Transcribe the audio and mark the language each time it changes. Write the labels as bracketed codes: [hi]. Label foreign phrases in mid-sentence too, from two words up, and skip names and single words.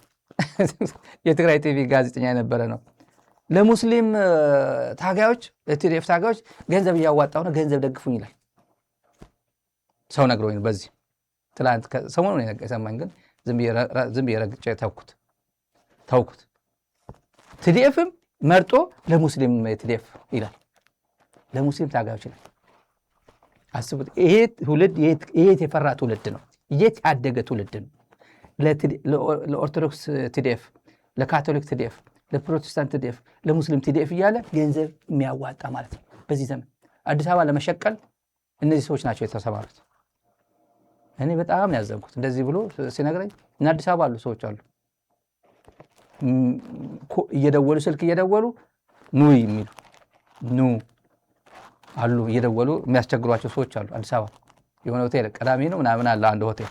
[am] የትግራይ ቲቪ ጋዜጠኛ የነበረ ነው። ለሙስሊም ታጋዮች ለቲዲኤፍ ታጋዮች ገንዘብ እያዋጣው ነው፣ ገንዘብ ደግፉኝ ይላል። ሰው ነግሮኝ ነው። በዚህ ትላንት ሰሞኑን የሰማኝ ግን ዝም ብዬ ረግጬ ተውኩት። ቲዲኤፍም መርጦ ለሙስሊም ቲዲኤፍ ይላል፣ ለሙስሊም ታጋዮች ይላል። አስቡት። ይሄ ትውልድ የት የፈራ ትውልድ ነው? የት ያደገ ትውልድ ነው? ለኦርቶዶክስ ቲዲኤፍ፣ ለካቶሊክ ቲዲኤፍ፣ ለፕሮቴስታንት ቲዲኤፍ፣ ለሙስሊም ቲዲኤፍ እያለ ገንዘብ የሚያዋጣ ማለት ነው። በዚህ ዘመን አዲስ አበባ ለመሸቀል እነዚህ ሰዎች ናቸው የተሰማሩት። እኔ በጣም ያዘንኩት እንደዚህ ብሎ ሲነግረኝ እና አዲስ አበባ አሉ ሰዎች አሉ እየደወሉ ስልክ እየደወሉ ኑ የሚሉ ኑ አሉ እየደወሉ የሚያስቸግሯቸው ሰዎች አሉ። አዲስ አበባ የሆነ ሆቴል ቀዳሚ ነው ምናምን አለ አንድ